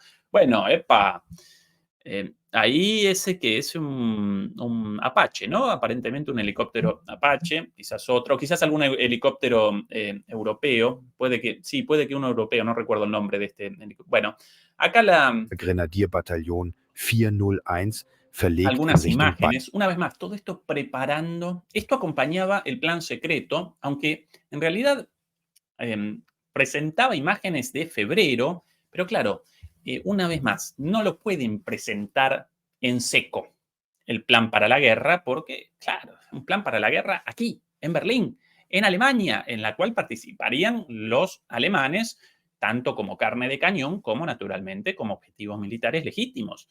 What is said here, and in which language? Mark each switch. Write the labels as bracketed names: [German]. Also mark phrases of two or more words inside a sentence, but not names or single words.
[Spanish] Bueno, ahí ese que es un Apache, ¿no? Aparentemente un helicóptero Apache, quizás otro, quizás algún helicóptero europeo, puede que uno europeo, no recuerdo el nombre de este helicóptero. Bueno, acá [German] Grenadierbataillon 401 verlegt [Spanish] algunas [German] in Richtung [Spanish] imágenes. Una vez más, todo esto preparando, esto acompañaba el plan secreto, aunque en realidad presentaba imágenes de febrero, pero claro, una vez más, no lo pueden presentar en seco el plan para la guerra, porque, claro, un plan para la guerra aquí, en Berlín, en Alemania, en la cual participarían los alemanes tanto como carne de cañón como naturalmente como objetivos militares legítimos.